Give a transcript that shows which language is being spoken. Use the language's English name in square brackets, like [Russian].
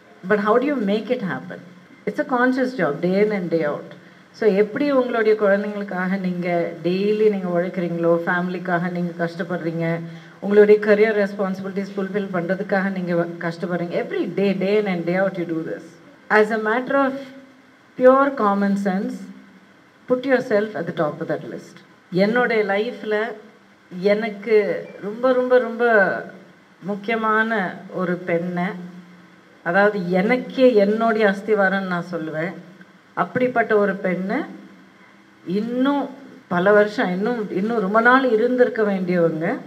[English] But how do you make it happen? It's a conscious job, day in and day out. [Tamil] So எப்படி உங்களுடைய குழந்தைங்களுக்காக நீங்கள் daily நீங்கள் உழைக்கிறீங்களோ, ஃபேமிலிக்காக நீங்கள் கஷ்டப்படுறீங்க, உங்களுடைய கரியர் ரெஸ்பான்சிபிலிட்டிஸ் ஃபுல்ஃபில் பண்ணுறதுக்காக நீங்கள் கஷ்டப்படுறீங்க, [English] Every day in and day out you do this. As a matter of pure common sense, put yourself at the top of that list. [Tamil] என்னுடைய லைஃப்பில் எனக்கு ரொம்ப ரொம்ப ரொம்ப முக்கியமான ஒரு பெண்ணை, அதாவது எனக்கே என்னுடைய அஸ்திவாரம்னு நான் சொல்லுவேன். அப்படிப்பட்ட ஒரு பெண்ணை இன்னும் பல வருஷம் இன்னும் ரொம்ப நாள் இருந்திருக்க வேண்டியவங்க.